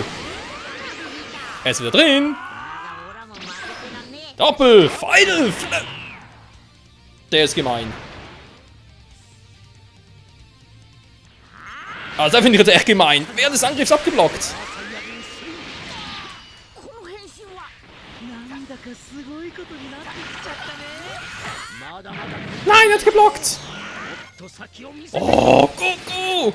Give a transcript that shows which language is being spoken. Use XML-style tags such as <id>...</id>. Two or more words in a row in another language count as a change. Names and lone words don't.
<de>Er ist wieder drin. Doppel. Final. Der ist gemein. Also, da finde ich jetzt echt gemein. Während des Angriffs abgeblockt.</de> <ja>なんだかすごいことになってきちゃったね。</ja> <de>Nein, er hat geblockt! Oh, Goku!</de>